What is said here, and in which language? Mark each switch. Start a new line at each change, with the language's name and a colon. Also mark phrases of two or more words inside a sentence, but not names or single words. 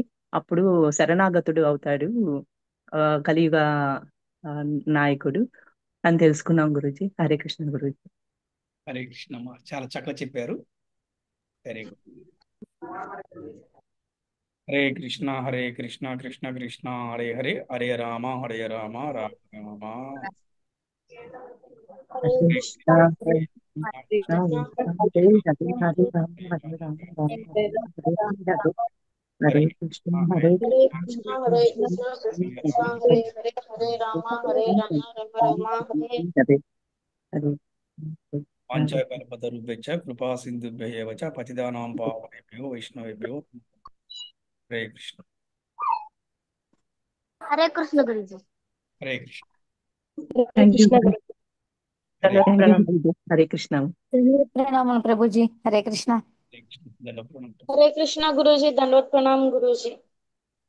Telugu: అప్పుడు శరణాగతుడు అవుతాడు కలియుగ నాయకుడు అని తెలుసుకున్నాం గురూజీ. హరే కృష్ణ గురూజీ. హరే కృష్ణమ్మ, చాలా చక్కగా చెప్పారు.
English: very good.
Sanskrit: హరే కృష్ణ కృష్ణ కృష్ణ హరే హరే, హరే రామ రామ రామ. హరే కృష్ణ హరే కృష్ణ హరే హరే హరే రామ హరే రామ రామ రామ హరే కృష్ణ హరే కృష్ణ హరే కృష్ణ కృష్ణ కృష్ణ హరే హరే హరే రామ రామ హరే. హరే వాంఛాకల్పతరుభ్యశ్చ కృపా సింధుభ్యః ఏవ చ పతితానాం పావనేభ్యో వైష్ణవేభ్యో.
Telugu: హరే కృష్ణ. హరే కృష్ణ గురించి. హరే కృష్ణ. హరే కృష్ణ. ప్రణామం ప్రభుజీ. హరే కృష్ణ. హరే కృష్ణ. దండవత్ ప్రణామం. హరే కృష్ణ గురూజీ. దండవత్ ప్రణామం గురూజీ.